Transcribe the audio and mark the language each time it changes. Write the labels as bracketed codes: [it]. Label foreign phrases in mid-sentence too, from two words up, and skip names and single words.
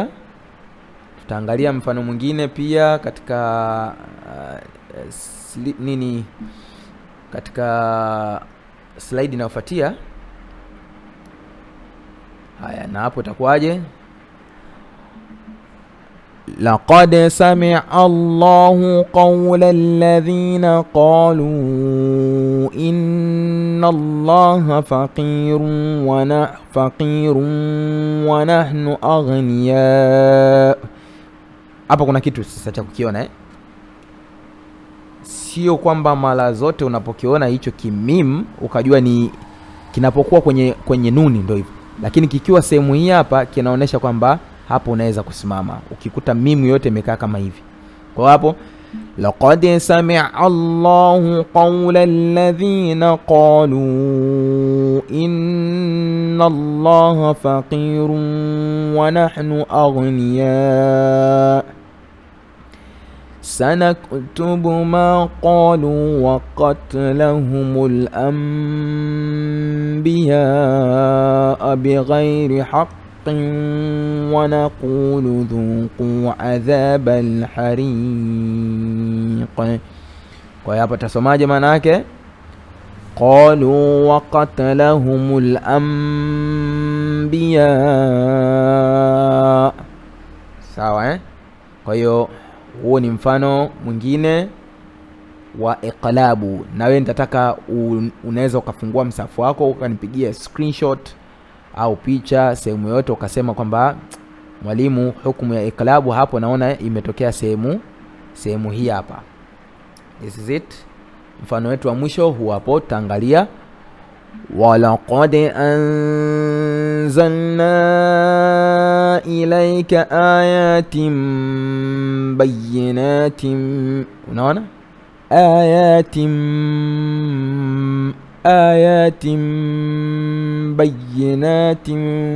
[sw] Tutaangalia mfano mwingine pia katika katika slide inayofuatia. Haya, na hapo itakuwaje? [ar] لقد سمع الله قول الذين قالوا إن الله فقير ونحن أغنياء. [sw] Hapa kuna kitu sasa cha kukiona Sio kwamba mara zote unapokiona hicho kimim ukajua ni kinapokuwa kwenye nuni ndio hivyo, lakini kikiwa sehemu hii hapa kinaonesha kwamba hapo unaweza kusimama ukikuta mimu yote imekaa kama hivi. Kwa hapo [ar] لقد سمع الله قول الذين قالوا إن الله فقير ونحن أغنياء سنكتب ما قالوا وقتلهم الأنبياء بغير حق ونقول ذوقوا عذاب الحريق. [sw] Kwa hapa tasomaje maana yake? [ar] قالوا وقتلهم الأنبياء. [sw] Sawa Kwa hiyo huo ni mfano mwingine wa iqlabu. Na wewe nitataka unaweza ukafungua msafu wako ukanipigia screenshot au picha sehemu yote ukasema kwamba mwalimu, hukumu ya iqlabu hapo naona imetokea sehemu hii hapa. [en] This is it. [sw] Mfano wetu wa mwisho huwa hapo, taangalia [ar] ولقد أنزلنا إليك آيات بينات. Unaona آيات بينات.